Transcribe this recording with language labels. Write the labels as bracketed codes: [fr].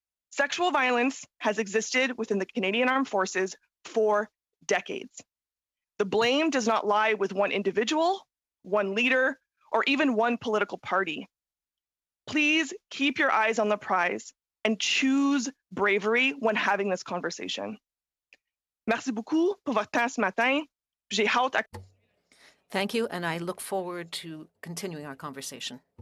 [en] Sexual violence has existed within the Canadian Armed Forces for decades. The blame does not lie with one individual, one leader, or even one political party. Please keep your eyes on the prize and choose bravery when having this conversation. [fr] Merci beaucoup pour votre temps ce matin. J'ai hâte à... [en] Thank you, and I look forward to continuing our conversation.